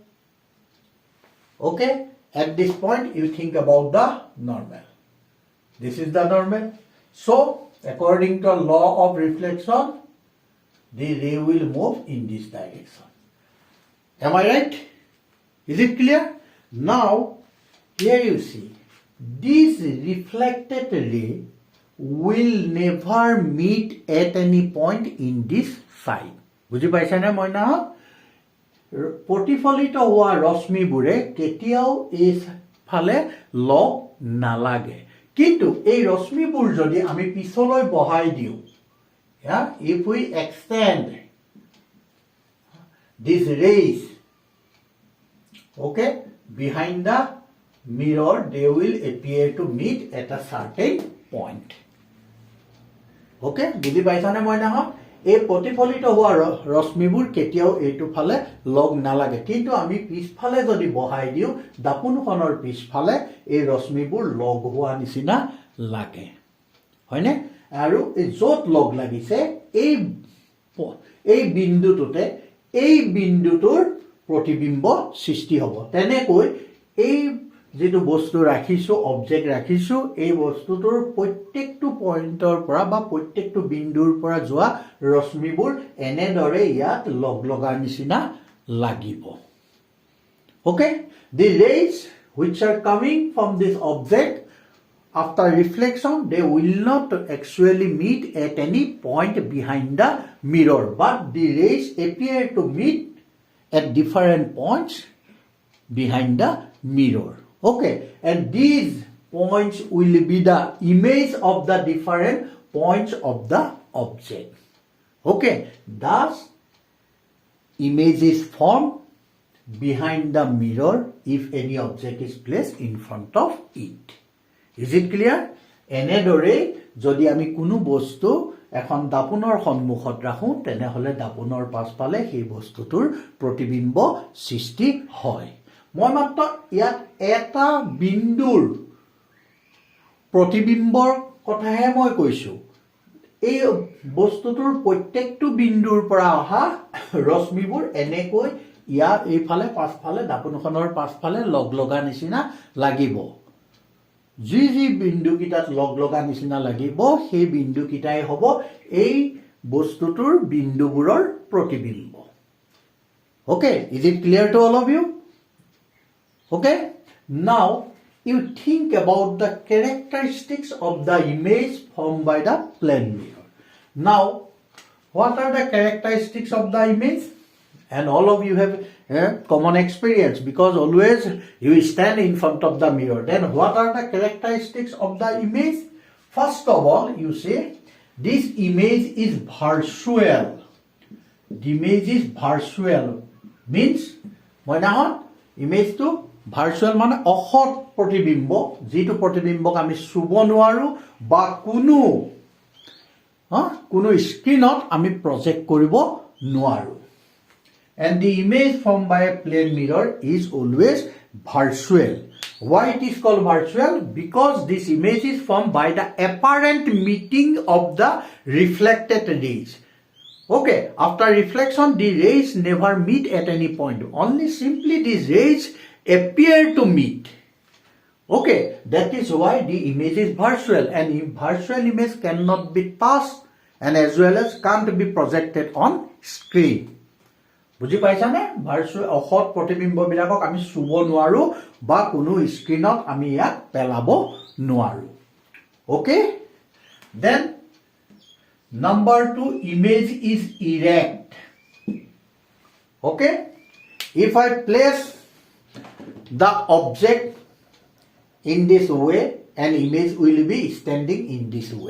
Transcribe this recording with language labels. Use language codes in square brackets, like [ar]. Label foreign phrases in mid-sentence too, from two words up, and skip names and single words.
[en] okay at this point you think about the normal this is the normal so according to law of reflection the ray will move in this direction am I right is it clear now here you see this reflected ray will never meet at any point in this side. [as] বুজি পাইছা না মই না প্ৰতিফলিত হোৱা ৰশ্মিবোৰে কেতিয়াও এই ফালে লগ নালাগে কিন্তু এই ৰশ্মিবোৰ যদি আমি পিছলৈ বহাই দিও [en] if we extend these rays okay behind the mirror they will appear to meet at a certain point okay [as] বুজি পাইছানে মই না এই প্ৰতিফলিত হোৱা ৰশ্মিবোৰ কেতিয়াও এইটো ফালে লগ নালাগে কিন্তু আমি পিছফালে যদি বহাই দিও দাপোনখনৰ পিছফালে এই ৰশ্মিবোৰ লগ হোৱা নিচিনা লাগে হয়নে আৰু এই যত লগ লাগিছে এই বিন্দুটোতে এই বিন্দুটোৰ প্ৰতিবিম্ব সৃষ্টি হ'ব তেনেকৈ এই যেটো বস্তু ৰাখিছো অবজেক্ট ৰাখিছো এই বস্তুটোৰ প্ৰত্যেকটো পইণ্টৰ পৰা বা প্ৰত্যেকটো বিন্দুৰ পৰা যোৱা ৰশ্মিবোৰ এনেদৰে ইয়াত লগ লগাৰ নিচিনা লাগিব [en] Okay, the rays which are coming from this object after reflection, they will not actually meet at any point behind the mirror, but the rays appear to meet at different points behind the mirror. Okay, and these points will be the image of the different points of the object. Okay, thus image is formed behind the mirror if any object is placed in front of it. Is it clear? [as] এনেদৰে যদি আমি কোনো বস্তু এখন দাপোনৰ সন্মুখত ৰাখো তেনেহলে দাপোনৰ পাছফালে সেই বস্তুটোৰ প্ৰতিবিম্ব সৃষ্টি হয়। মই মাত্ৰ ইয়াত এটা বিন্দুৰ প্ৰতিবিম্বৰ কথাহে মই কৈছো। এই বস্তুটোৰ প্ৰত্যেকটো বিন্দুৰ পৰা অহা ৰশ্মিবোৰ এনেকৈ ইয়াৰ এইফালে পাছফালে দাপোনখনৰ পাছফালে লগ লগা নিচিনা লাগিব। যি যি বিন্দু কিটাত লগ লগা নিচিনা লাগিব সেই বিন্দু কিটাই হ'ব এই বস্তুটোৰ বিন্দুবোৰৰ প্ৰতিবিম্ব। [en] Okay, is it clear to all of you? Okay, now you think about the characteristics of the image formed by the plane mirror. Now, what are the characteristics of the image? And all of you have common experience because always you stand in front of the mirror. Then what are the characteristics of the image? First of all, you say this image is virtual. The image is virtual. Means, image to virtual [as] মানে অসৎ প্ৰতিবিম্ব, যিটো প্ৰতিবিম্বক আমি চুব নোৱাৰো বা কোনো স্ক্ৰিনত আমি প্ৰজেক্ট কৰিব নোৱাৰো। [en] And the image formed by a plane mirror is always virtual. Why it is called virtual? Because this image is formed by the apparent meeting of the reflected rays. Okay, after reflection, the rays never meet at any point. Only simply these rays appear to meet. Okay, that is why the image is virtual, and virtual image cannot be touched and as well as can't be projected on screen. [as] বুজি পাইছানে? ভাৰ্চুৱেল অসৎ প্ৰতিবিম্ববিলাকক আমি চুব নোৱাৰো বা কোনো স্ক্ৰিনত আমি ইয়াক পেলাব নোৱাৰো। [en] Okay, then number 2, image is erect. Okay, if I place the object in this way, an image will be standing in this way.